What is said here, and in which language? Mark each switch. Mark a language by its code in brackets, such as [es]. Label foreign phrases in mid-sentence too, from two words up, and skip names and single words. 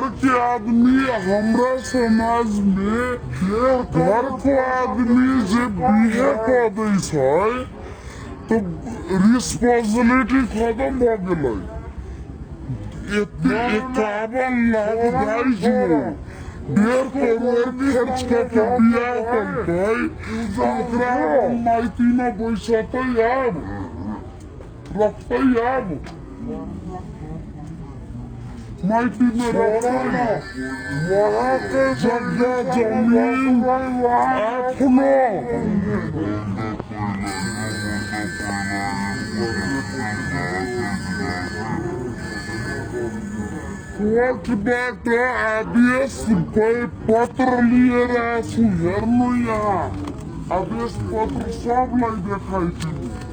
[mai] के आदमी हमरा समाज में घर को आदमी जब बिहे कर दै छै तो रिस्पांसिबिलिटी खत्म भ गेलै 51 लाख दाइजो 1.5 करोड़ खर्च करके बिहा करतै ओकरा माइतीमे बैसतै अब रखतै अब माइती में रखना वहाँ के जगह जमीन अपनो [ne] कोर्टबाट आदेश पत्र लिएर आछु हेर्नु यहाँ आदेश पत्र सबलाई देखाइदिनु